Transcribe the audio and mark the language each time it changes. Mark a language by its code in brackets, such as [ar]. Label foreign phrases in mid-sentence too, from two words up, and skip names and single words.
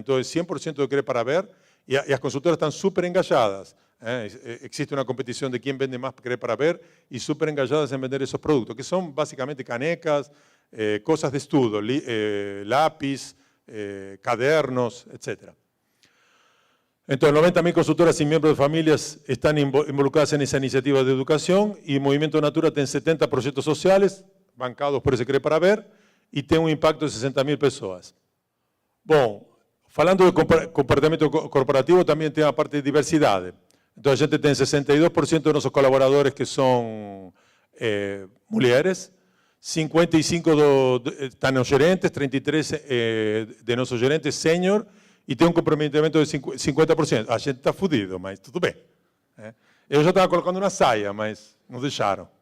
[pt] Então, 100% do Cree para Ver, e as consultoras estão super engajadas. Existe uma competição de quem vende mais Cree para Ver e super engajadas em vender esses produtos, que são basicamente canecas, coisas de estudo, lápis, cadernos, etc. Então, [es] 90.000 consultoras y miembros de familias están involucradas en esa iniciativa de educación y Movimiento Natura tiene 70 proyectos sociales bancados por ese Cree para Ver y tiene un impacto de [pt] 60.000 pessoas. Bom, falando de comportamento corporativo, [es] también tiene a parte de diversidad. Entonces, [pt] a gente tem 62% de nossos colaboradores que são mulheres, 55 estão nos gerentes, 33 de nossos gerentes sênior, e tem um comprometimento de 50%. A gente está fudido, mas tudo bem. Eu já estava colocando uma saia, mas não deixaram.